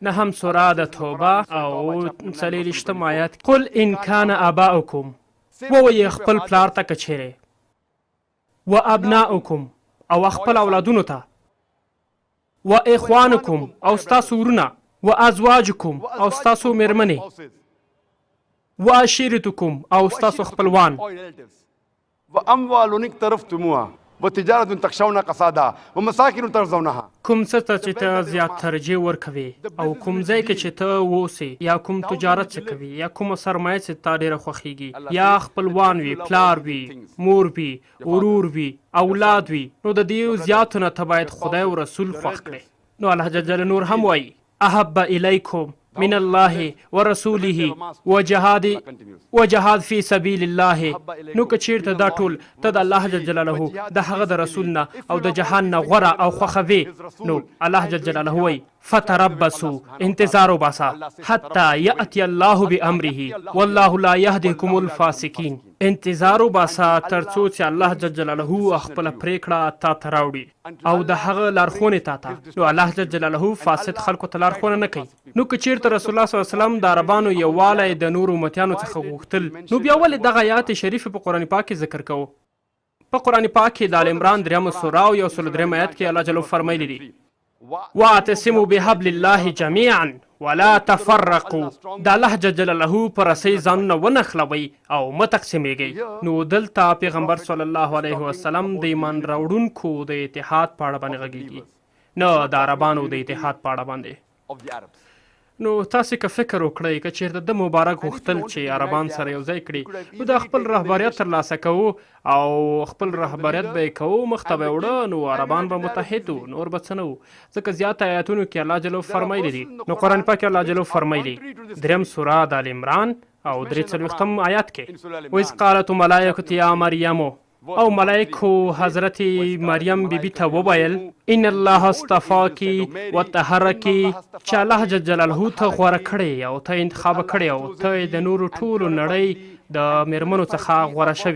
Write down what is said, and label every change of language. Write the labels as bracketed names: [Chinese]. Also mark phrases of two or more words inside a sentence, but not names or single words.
[Pashto] 9 سوره د توبه او 40 آیات [Arabic] قل ان کان آباؤکم، [Pashto] ووایې خپل پلار ته که چیرې، [Arabic] و ابناؤکم [Pashto] او خپل اولادونو ته، [Arabic] و اخوانکم [Pashto] او ستاسو ورونه، [Arabic] و ازواجکم [Pashto] او ستاسو میرمنې، [Arabic] و عشیرتکم [Pashto] او ستاسو خپلوان، [Arabic] و اموال اقترفتموها وتجارة تخشون كسادها ومساكن ترضونها. [Pashto] کوم څه ته چې ته زیات ترجیح ورکوي او کوم ځای کې چې ته اوسې یا کوم تجارت چې کوي یا کومه سرمایه چې تا ډېره خوښیږي یا خپلوان وي پلار وي مور وي ورور وي اولاد وي نو د دې زیاتو نه ته باید خدای او رسول خوښ کړې. نو الله [Arabic] جل جلاله [Pashto] نور هم وایي [Arabic] احب الیکم من الله ورسوله وجهاد فی سبیل الله. [Pashto] نو که چیرته دا ټول ته د الله [Arabic] جل جلاله [Pashto] د هغه د رسول نه او د جهان نه غوره او خوښوي نو الله [Arabic] جل جلاله [Pashto] وایي فتربصوا انتظار وباسه [Arabic] حتی یأتی الله بامره والله لا یهدی القوم الفاسقین. [Pashto] انتظار وباسه تر څو چې الله [Arabic] جل جلاله [Pashto] خپله پرېکړه تا ته راوړي او د هغه لارښوونې تا ته. نو الله [Arabic] جل جلاله [Pashto] فاسد خلکو ته لارښوونه نه کوي. نو که چیرته [Arabic] رسول الله صلی الله علیه وسلم [Pashto] د عربانو یووالی د نورو امتیانو څخه غوښتل نو بیا ولې دغه آیات شریف په قرآن پاک کې ذکر کوو؟ په قرآن پاک کې د آل عمران 3 سوره او 103 آیات کې الله جل فرمایلی دي [Arabic] واعتصموا بحبل الله جميعا ولا تفرقوا. [Pashto] د الله [Arabic] جل جلاله [Pashto] پر رسۍ ځانونه ونښلوئ او مه تقسیمیږئ. نو دلته پیغمبر [Arabic] صلی الله علیه وسلم [Pashto] د ایمان راوړونکو د اتحاد په اړه باندې غږیږي نه د عربانو د اتحاد په اړه باندې. نو تاسې که فکر وکړئ که چیرته د مبارک غوښتل چې عربان سره یو ځای کړي نو د خپل رهبریت ترلاسه کوو او خپل رهبریت به یې کوو مخ ته به یې وړه نو عربان به متحد وو نور به څه نه وو. ځکه زیات آیاتونو کې الله جل فرمایلی دي. نو قرآن پاک کې الله جل فرمایلی 3 سوره د آل عمران او 43 آیات کې [Arabic] وإذ قالت الملائکة یا مریم [Pashto] او ملائکو حضرت مریم بیبي ته وویل [Arabic] ان الله اصطفاکی وطهرکی [Pashto] چې الله [Arabic] جل جلاله [Pashto] ته غوره کړی او ته انتخاب کړی او ته د نورو ټولو نړۍ د میرمنو څخه غوره شوي.